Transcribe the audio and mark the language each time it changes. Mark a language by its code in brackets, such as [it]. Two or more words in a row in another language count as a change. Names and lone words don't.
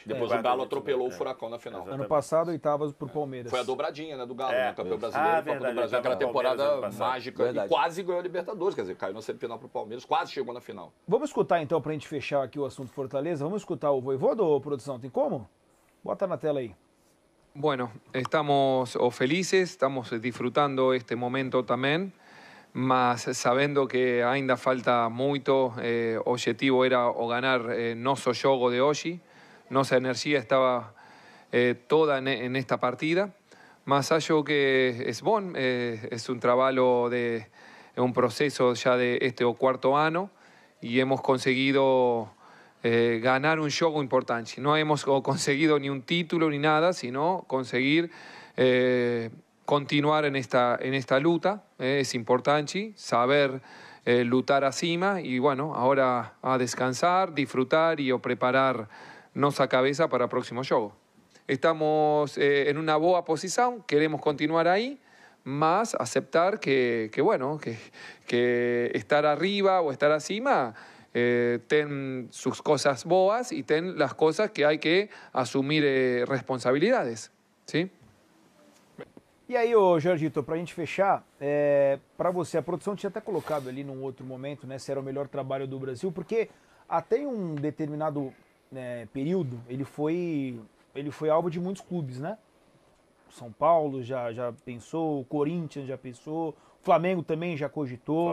[pt] Depois o Galo atropelou o Furacão na final. Ano passado, oitavas para o Palmeiras. Foi a dobradinha, né, do Galo, né? Campeão brasileiro, Copa do Brasil, aquela temporada mágica. E quase ganhou a Libertadores, quer dizer, caiu na semifinal para o Palmeiras, quase chegou na final. Vamos escutar então, para a gente fechar aqui o assunto Fortaleza, vamos escutar o Voivoda, ou produção, tem como? Bota na tela aí. [es] Bueno, estamos felices, estamos disfrutando este momento también, [pt] mas sabendo que ainda falta muito, o objetivo era o ganar nosso jogo de hoje, nossa energia estava toda [es] en esta partida, [pt] mas acho que es bom, [es] es un trabalho un proceso ya de este o cuarto ano y hemos conseguido ganar un juego importante. No hemos conseguido ni un título ni nada, sino conseguir continuar en esta luta. Es importante saber [pt] lutar acima [es] y bueno, ahora a descansar, disfrutar y preparar nuestra cabeza para el próximo juego. Estamos en una boa posición, queremos continuar ahí, más aceptar que estar arriba o estar acima ten sus cosas boas y ten las cosas que hay que asumir responsabilidades, ¿sí? [pt] E aí, ô Jorgito, pra gente fechar, para você, a produção tinha até colocado ali num outro momento, né, se era o melhor trabalho do Brasil, porque até em um determinado período ele foi alvo de muitos clubes, né? São Paulo já pensou, o Corinthians já pensou, o Flamengo também já cogitou.